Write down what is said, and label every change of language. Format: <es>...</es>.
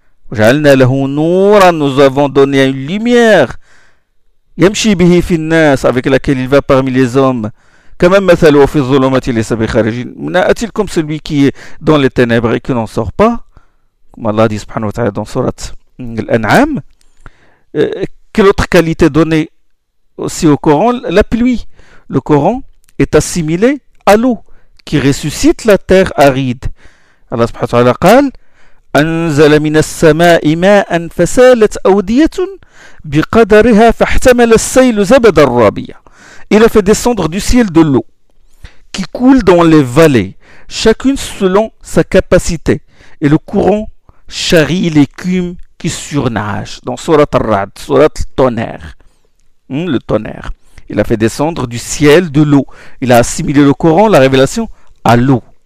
<ar>وجعلنا له نورا,</ar> <fr>nous avons donné une lumière</fr> <ar>يمشي به في الناس,</ar> <fr>avec laquelle il va parmi les hommes.</fr> <ar>كما مثله في الظلمات ليس بخارج منها.</ar> <fr>A-t-il comme celui qui est dans les ténèbres et qui n'en sort pas? Comme Allah dit subhanahu wa ta'ala dans surat Al-An'am. Quelle autre qualité donnée aussi au Coran? La pluie. Le Coran est assimilé à l'eau qui ressuscite la terre aride.</fr> <ar>Allah subhanahu wa ta'ala قال أنزل من السماء ماء فسالت أودية بقدرها فاحتمل السيل زبد الرابية.</ar> <fr>Il a fait descendre du ciel de l'eau qui coule dans les vallées, chacune selon sa capacité, et le courant charrie l'écume qui surnage. Dans Surat Ar-Ra'd, Surat Tonnerre. Le tonnerre. Il a fait descendre du ciel de l'eau. Il a assimilé le Coran, la révélation, à l'eau.</fr>